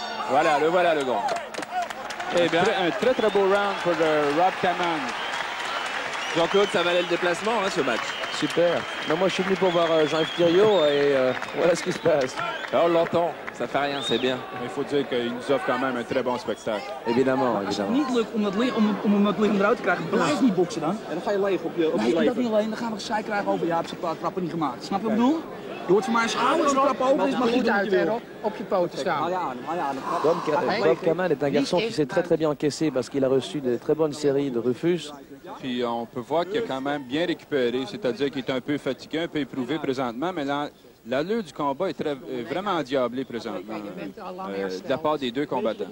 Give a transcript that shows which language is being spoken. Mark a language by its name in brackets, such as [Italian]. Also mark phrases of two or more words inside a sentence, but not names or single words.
[French] Voilà le gong. Eh bien, Un très très beau round pour Rob Kaman. Jean-Claude, ça valait le déplacement, hein, ce match. Super. Non, moi, je suis venu pour voir Jean-Yves Thiriot et voilà ce qui se passe. Là, on l'entend. Ça fait rien, c'est bien. Il faut dire qu'il nous offre quand même un très bon spectacle. Évidemment, [Dutch] Als het [French] évidemment. [Dutch] niet lukt om hem met liggend eruit te krijgen, blijf niet boksen dan. En dan ga je leeg op je Nee, dat leven. niet alleen. Dan gaan we gezeik krijgen over, ja, heb ze een paar trappen niet gemaakt. Snap je wat ik bedoel? Je hoort van mij een schouder, als een trap open is, mag je Goed doen wat uit, je hè, wil. Rob. Op je poten staan. Haal je aan de trap. [French] Bob Kaman est un garçon qui s'est très bien encaissé parce qu'il a reçu de très bonnes séries de Rufus. Puis on peut voir qu'il a quand même bien récupéré, c'est-à-dire qu'il est un peu fatigué, un peu éprouvé présentement, mais l'allure du combat est vraiment endiablée présentement, de la part des deux combattants.